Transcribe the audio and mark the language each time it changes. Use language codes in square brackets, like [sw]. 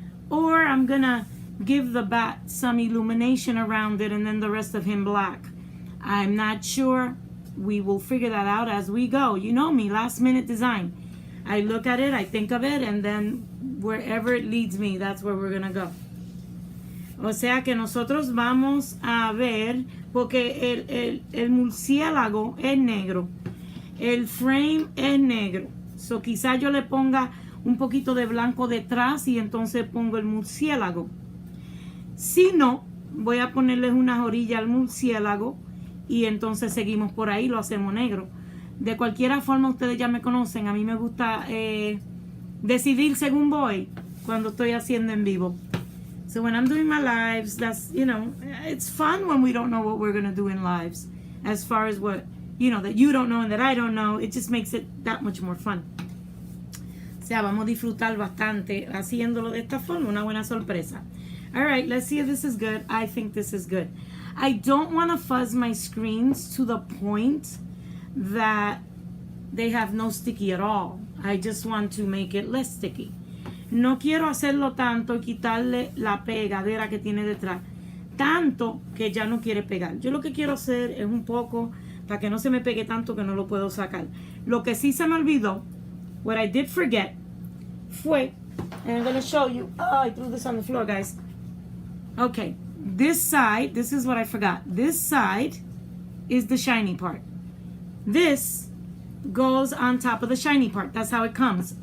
[en] Or I'm going to give the bat some illumination around it and then the rest of him black. I'm not sure. We will figure that out as we go. You know me, last minute design. I look at it, I think of it, and then wherever it leads me, that's where we're going to go. [es] O sea que nosotros vamos a ver, porque el murciélago es negro. El frame es negro. So quizá yo le ponga un poquito de blanco detrás y entonces pongo el murciélago. Si no, voy a ponerles unas orillas al murciélago y entonces seguimos por ahí, lo hacemos negro. De cualquier forma, ustedes ya me conocen. A mí me gusta decidir según voy cuando estoy haciendo en vivo. [en] So when I'm doing my lives, that's, you know, it's fun when we don't know what we're going to do in lives. As far as what, you know, that you don't know and that I don't know, it just makes it that much more fun. [es] O sea, vamos a disfrutar bastante haciéndolo de esta forma, una buena sorpresa. [en] All right, let's see if this is good. I think this is good. I don't want to fuzz my screens to the point that they have no sticky at all. I just want to make it less sticky. [es] No quiero hacerlo tanto y quitarle la pegadera que tiene detrás. Tanto que ya no quiere pegar. Yo lo que quiero hacer es un poco para que no se me pegue tanto que no lo puedo sacar. Lo que sí se me olvidó, [en] what I did forget, [es] fue, [en] and I'm going to show you. Oh, I threw this on the floor, guys. Okay, this side, this is what I forgot. This side is the shiny part. This goes on top of the shiny part. That's how it comes.